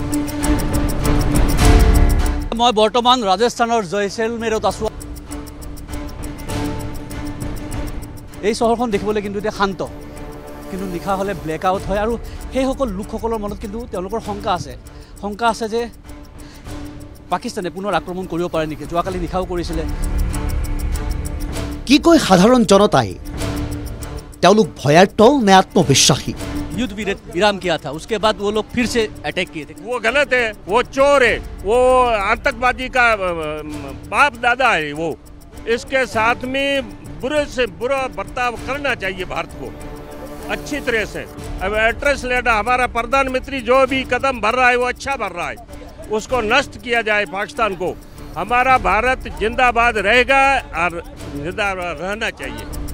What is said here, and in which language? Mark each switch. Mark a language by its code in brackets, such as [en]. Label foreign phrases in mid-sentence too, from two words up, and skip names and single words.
[as] মই বৰ্তমান ৰাজস্থানৰ জয়সলমেৰত আছোঁ এই চহৰখন দেখিবলৈ কিন্তু এতিয়া শান্ত কিন্তু নিশা হ'লে [en] black out [as] হয় আৰু সেইসকল লোকসকলৰ মনত কিন্তু তেওঁলোকৰ শংকা আছে যে পাকিস্তানে পুনৰ আক্ৰমণ কৰিব পাৰে নেকি যোৱাকালি নিশাও কৰিছিলে কি কয় সাধাৰণ জনতাই তেওঁলোক ভয়াৰ্ত নে আত্মবিশ্বাসী [hi] युद्ध विराम किया था उसके बाद वो लोग फिर से अटैक किए थे वो गलत है वो चोर है वो आतंकवादी का बाप दादा है वो इसके साथ में बुरे से बुरा बर्ताव करना चाहिए भारत को अच्छी तरह से अब एड्रेस लेना हमारा प्रधानमंत्री जो भी कदम भर रहा है वो अच्छा भर रहा है उसको नष्ट किया जाए पाकिस्तान को हमारा भारत जिंदाबाद रहेगा और जिंदाबाद रहना चाहिए